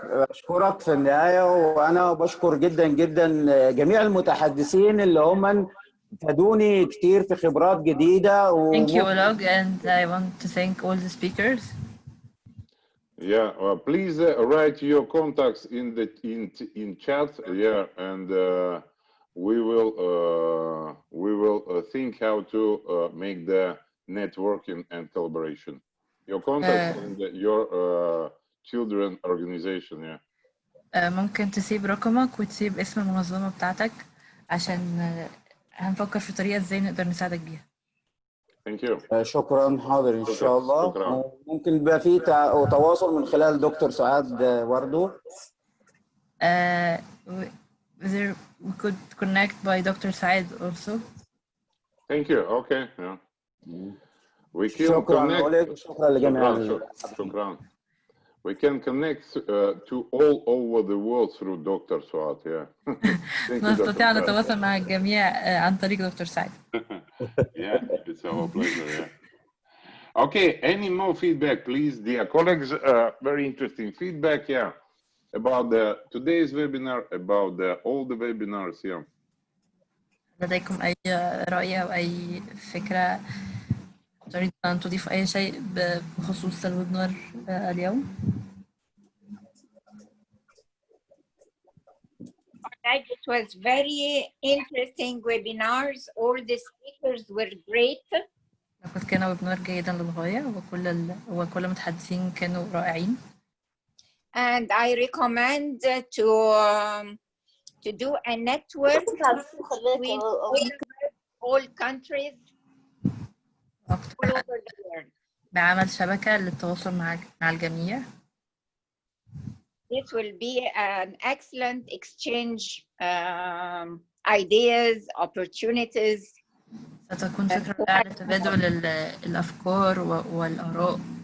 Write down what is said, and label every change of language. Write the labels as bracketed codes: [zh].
[ar] أشكرك في النهاية، وأنا بشكر جدا جدا جميع المتحدثين اللي هم فادوني كتير في خبرات جديدة. [en] Thank you, Oleg, and I want to thank all the speakers. Yeah, please write your contacts in chat. Yeah, and we will think how to make the networking and collaboration. Your contacts and your children organization. Yeah. [ar] ممكن تسيب رقمك وتسيب اسم المنظمة بتاعتك عشان هنفكر في طريقة ازاي نقدر نساعدك بيها. [en] Thank you. [ar] شكرا. حاضر ان شاء الله. ممكن يبقى في تواصل من خلال دكتور سعاد برضو. [en] We could connect by Dr. Saad also. Thank you. Okay. Yeah. We can [ar] شكرا [en] connect. [ar] أوليك. شكرا لجميع. شكرا. [en] We can connect to all over the world through Dr. Saad. Yeah. [ar] نستطيع أن نتواصل مع الجميع عن طريق دكتور سعد. [en] Yeah, it's our pleasure. Yeah. Okay, any more feedback, please, dear colleagues? Very interesting feedback, yeah, about today's webinar, about all the webinars, yeah. [ar] لديكم أي رأي أو أي فكرة تريد أن تضيف أي شيء بخصوص الويبنار اليوم؟ [en] It was very interesting webinars. All the speakers were great. [ar] لقد كان ويبنار جيدا للغاية وكل المتحدثين كانوا رائعين. [en] and I recommend to do a network between all countries all over the world. [ar] بعمل شبكة للتواصل مع الجميع. [en] This will be an excellent exchange ideas, opportunities. [ar] ستكون فكرة رائعة لتبادل الأفكار والآراء.